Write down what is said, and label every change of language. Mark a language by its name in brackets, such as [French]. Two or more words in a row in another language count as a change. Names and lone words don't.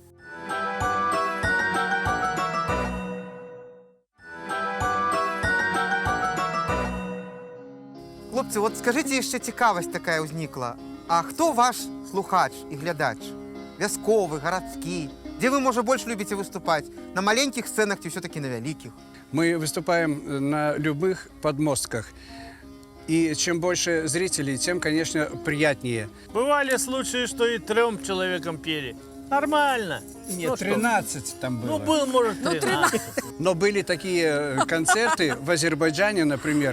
[Belarusian] Хлопцы, от скажите, яшчэ цікавасць такая ўзнікла. А хто ваш слухач і глядач? Вясковы, гарадскі? Дзе вы, можа, больш любіце выступаць? На маленькіх сцэнах ці ўсё-таки на вялікіх? [Russian] Мы выступаем на любых подмостках. И чем больше зрителей, тем, конечно, приятнее. Бывали случаи, что и 3 человекам пели. Нормально. Нет, 13 там было. Ну, был, может, 13. Но были такие концерты в Азербайджане, например.